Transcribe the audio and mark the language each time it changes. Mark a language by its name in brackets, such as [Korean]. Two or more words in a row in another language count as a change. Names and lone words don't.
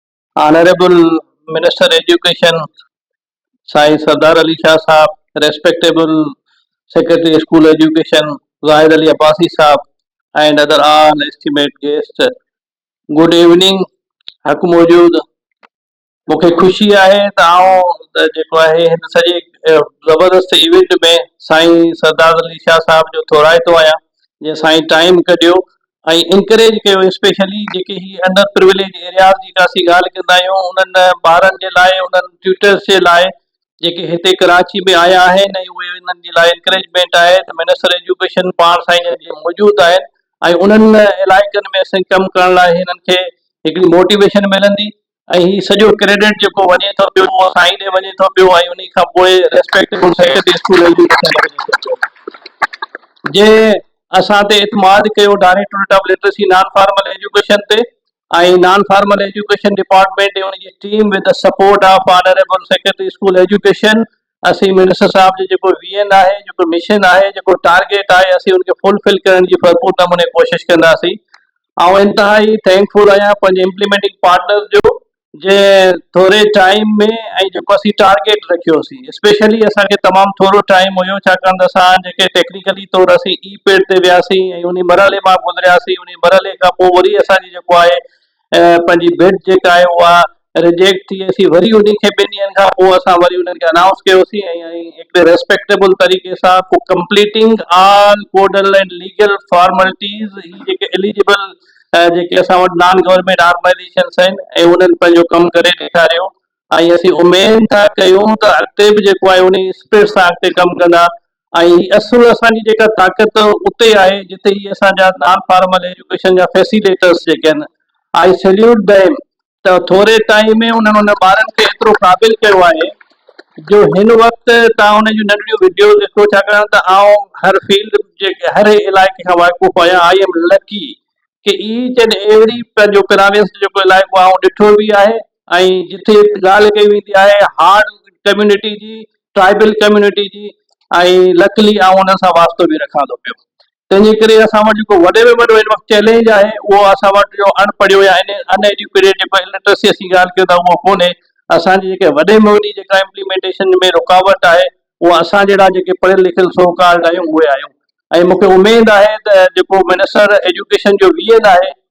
[English] Honorable Minister Education, Sai Sardar Ali Shah Saab, respectable Secretary School Education, Zahid Ali Abbasi Saab, and other all esteemed guests. Good evening. [Sindhi] हक़ मौजूद मूंखे ख़ुशी आहे त आउं जेको आहे हिन सॼे ज़बरदस्त इवेंट में साईं सरदार अली शाह साहब जो थोराइतो आहियां जंहिं साईं टाइम कढियो ऐं इंकरेज कयो स्पेशली जेके ही [English] under privilege areas [Sindhi] जी का असीं ॻाल्हि कंदा आहियूं उन्हनि ॿारनि जे लाइ उन्हनि ट्यूटर्स जे लाइ जेके हिते कराची में आया आहिनि ऐं उहे उन्हनि जे लाइ इंकरेजमेंट आहे त [English] Minister Education [Sindhi] पाण साईं जन मौजूदु आहिनि ऐं उन्हनि इलाइक़नि में असीं कमु करण लाइ हिननि खे हिकिड़ी मोटिवेशन मिलंदी ऐं ही सॼो क्रेडिट जेको वञे थो पियो उहो साईं ॾे वञे थो पियो ऐं उन खां पोइ [English] respectable Secretary School Education [Sindhi] वञे थो पियो जे असां ते इतमाद कयो [English] Directorate of Literacy Non Formal Education [Sindhi] ते ऐं [English] Non Formal Education Department [Sindhi] ऐं उनजी [English] team with the support of Honorable Secretary School Education [Sindhi] असीं मिनिस्टर साहब जो जेको वीएन आहे जेको मिशन आहे जेको टारगेट आहे असीं उनखे फुलफिल करण जी भरपूर नमूने कोशिशि कंदासीं ऐं इंतिहाई थैंकफुल आहियां पंहिंजे [English] implementing partner [Sindhi] जो जे थोरे टाइम में ऐं जेको असीं टारगेट रखियोसीं स्पेशली असांखे तमामु थोरो टाइम हुयो छाकाणि त असां जेके टेक्निकली तौरु असीं ई पेड ते वियासीं ऐं उन मरहले मां गुज़रियासीं उन मरहले खां पोइ वरी असांजी जेको आहे पंहिंजी बिड जेका आहे उहा रिजेक्ट थी असीं वरी उन खे 2 ॾींहंनि खां पोइ असां वरी उन्हनि खे अनाउंस कयोसीं ऐं हिकिड़े रेस्पेक्टेबल तरीक़े सां [English] completing all codal and legal formalities [Sindhi] ही जेके एलिजिबल जेके असां वटि [English] non government organizations [Sindhi] आहिनि ऐं उन्हनि पंहिंजो कमु करे ॾेखारियो ऐं असीं उमेद था कयूं त अॻिते बि जेको आहे उन स्पिरिट सां अॻिते कमु कंदा ऐं असुलु असांजी जेका ताक़त उते आहे जिते ही असांजा [English] non formal education [Sindhi] जा फैसिलेटर्स जेके आहिनि [English] I salute them [Sindhi] त थोरे टाइम में उन्हनि उन ॿारनि खे एतिरो क़ाबिल कयो आहे जो हिन वक़्तु तव्हां उन जूं नंढियूं वीडियोज़ ॾिसो छाकाणि त आउं हर फील्ड जेके हर इलाइक़े खां वाक़ुफ़ु आहियां [English] I am lucky [Sindhi] कि [English] each and every [Sindhi] पंहिंजो पिरामिड्स जेको इलाइक़ो आहे ॾिठो बि आहे ऐं जिथे ॻाल्हि कई वेंदी आहे [English] hard community [Sindhi] जी [English] tribal community [Sindhi] जी ऐं लकली आउं उन सां वास्तो बि रखां थो पियो तंहिंजे करे असां वटि जेको वॾे में वॾो हिन वक़्तु चैलेंज आहे उहो असां वटि जो अनपढ़ियो या अनएजुकेटेड जेको इलिटरेसी असीं ॻाल्हि कयूं था उहो कोन्हे असांजी जेके वॾे में वॾी जेका इम्प्लीमेंटेशन में रुकावट आहे उहा असां जहिड़ा जेके पढ़ियल लिखियल सोकाल्ड आहियूं उहे आहियूं ऐं मूंखे उमेद आहे त जेको [English] Minister Education [Sindhi] जो वीएन आहे